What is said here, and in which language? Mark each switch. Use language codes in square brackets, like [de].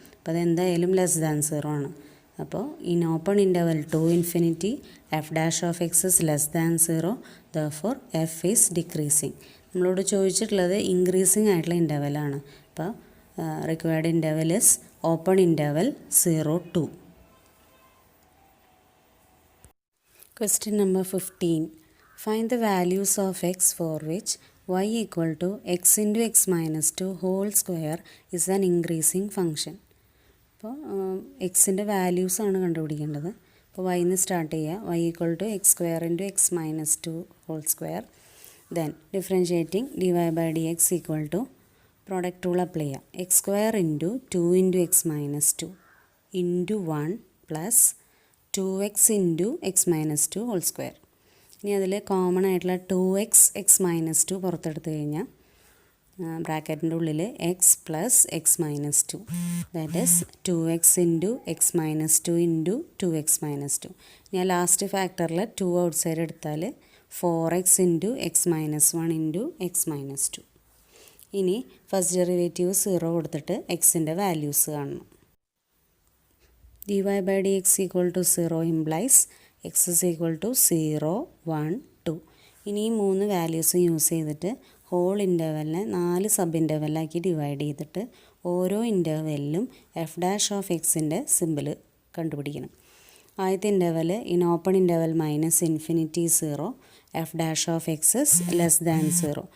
[ml] അപ്പോൾ അതെന്തായാലും [en] Less than 0 ആണ്. അപ്പോൾ in open interval 2 infinity f dash of x is less than 0, therefore f is decreasing. [ml] നമ്മളോട് ചോദിച്ചിട്ടുള്ളത് [en] Increasing ആയിട്ടുള്ള ഇൻ്റർവെലാണ്. അപ്പോൾ required interval is open interval 0 2. Question number 15. Find the values of x for which y equal to x into x minus 2 whole square is an increasing function. [ml] അപ്പോൾ എക്സിൻ്റെ values ആണ് കണ്ടുപിടിക്കേണ്ടത്. അപ്പോൾ വൈന്ന് start ചെയ്യുക. [en] y equal to x square into x minus 2 whole square. Then differentiating d y by d x equal to product rule apply ചെയ്യുക. X square into 2 into x minus 2 into 1 plus 2x into x minus 2 whole square. [ml] ഇനി അതിൽ common ആയിട്ടുള്ള 2x X minus 2 പുറത്തെടുത്ത് കഴിഞ്ഞാൽ ബ്രാക്കറ്റിൻ്റെ ഉള്ളിൽ [en] X plus x minus 2 that is 2x into x minus 2 into 2x minus 2. [ml] ഞാൻ [en] Last ഫാക്ടറിൽ 2 outside എടുത്താൽ 4x into x minus 1 into x minus 2. [ml] ഇനി first derivative 0 കൊടുത്തിട്ട് എക്സിൻ്റെ വാല്യൂസ് കാണണം. [en] dy by dx equal to 0 implies x is equal to 0, 1, 2. [ml] ഇനി ഈ 3 values use ചെയ്തിട്ട് whole ഇൻ്റർവെലിനെ 4 sub ഇൻ്റർവെലാക്കി divide ചെയ്തിട്ട് ഓരോ ഇൻ്റർവെല്ലിലും എഫ് ഡാഷ് ഓഫ് എക്സിൻ്റെ സിമ്പിൾ കണ്ടുപിടിക്കണം. ആദ്യത്തെ [en] Interval in open interval minus infinity 0 f dash of x is less than 0.